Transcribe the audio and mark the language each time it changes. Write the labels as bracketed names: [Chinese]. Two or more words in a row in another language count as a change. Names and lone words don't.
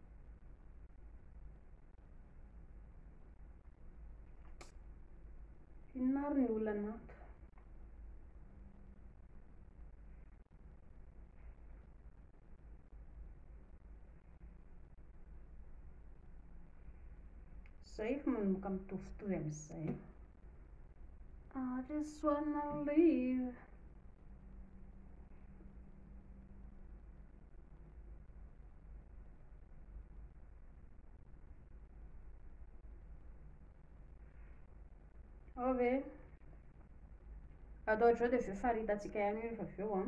[Malagasy] Inona ary ny olana ato? Zay manomboka mitovitovy amin'izay. [English] I just wanna live. [Malagasy] Ave. Atao ohatr'izao dia avy eo faritantsika ihany rehefa avy eo a.